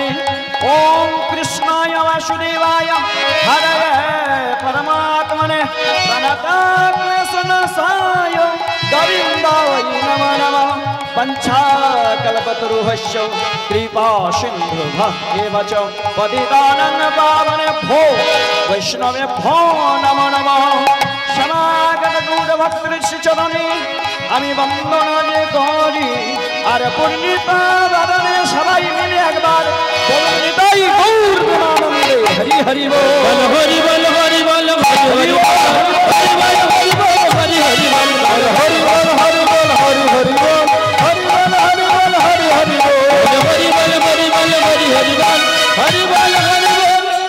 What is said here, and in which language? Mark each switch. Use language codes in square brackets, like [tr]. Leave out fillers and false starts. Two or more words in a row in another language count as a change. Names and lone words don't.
[sa] ओम कृष्णाय वासुदेवाय हरये परमात्मने प्रणतक्लेशनाशाय गोविन्दाय नमो नमः। पंचाकल्पतरुभ्यश्च कृपा सिन्धुभ्यः एव च पतितानां पावनेभ्यो वैष्णवेभ्यो नमो नमः। समागत गौरभक्तश्रीचरणे [bn] আমি বন্দনা যে করি আর পূর্ণিতা বাদনে সবাই মিলে একবার পূর্ণিতাই গৌর গুণানন্দে হরি হরি বল হরি বল হরি বল হরি বল হরি বল হরি বল হরি হরি বল হরি বল হরি বল হরি হরি বল হরি বল হরি বল হরি হরি বল হরি বল হরি বল হরি হরি বল হরি বল হরি বল